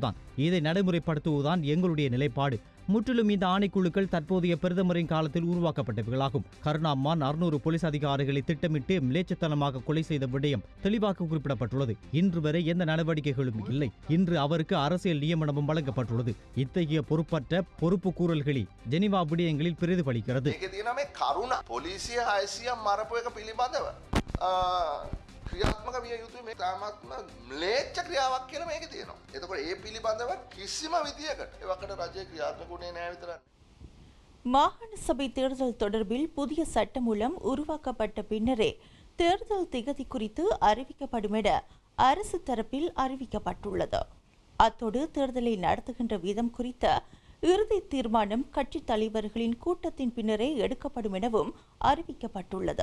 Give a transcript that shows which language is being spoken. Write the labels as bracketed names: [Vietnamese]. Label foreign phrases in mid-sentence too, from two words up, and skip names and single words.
[Tamil] இதை நடைமுறைப்படுத்துவதுதான் எங்களுடைய நிலைப்பாடு. முற்றிலும் இந்த ஆணைக்குழுக்கள் தற்போதைய பிரதமரின் காலத்தில் உருவாக்கப்பட்டவைகளாகும். கருணாம்மான் 600 போலீஸ் அதிகாரிகளை திட்டமிட்டு மிலேச்சத்தனமாக கொலை செய்த விடயம் தெளிவாக குறிப்பிடப்பட்டுள்ளது. இன்று வரை எந்த நடவடிக்கைகளும் இல்லை. இன்று அவருக்கு அரசியல் நியமனமும் வழங்கப்பட்டுள்ளது. இத்தகைய பொறுப்பற்ற பொறுப்பு கூறல்களில் ஜெனீவா விடயங்களில் பிரதிபலிக்கிறது. [Sinhala] පොලිසිය 600 මරපු එක පිළිබඳව ක්‍රියාත්මක විය යුතුයි. මේ තාමත්ම ම්ලේච්ඡ ක්‍රියාවක් කියලා මේකේ තියෙනවා. එතකොට ඒ පිළිබඳව කිසිම විදියකට ඒවකට රජය ක්‍රියාත්මක වුණේ නැහැ විතරයි. [Tamil] மாகாண சபை தேர்தல் தொடர்பில் புதிய சட்டமூலம் உருவாக்கப்பட்ட பின்னரே தேர்தல் திகதி குறித்து அறிவிக்கப்படும் என அரசு தரப்பில் அறிவிக்கப்பட்டுள்ளது. அத்தோடு தேர்தலை நடத்துகின்ற வீதம் குறித்த இறுதி தீர்மானம் கட்சித் தலைவர்களின் கூட்டத்தின் பின்னரே எடுக்கப்படும் எனவும் அறிவிக்கப்பட்டுள்ளது.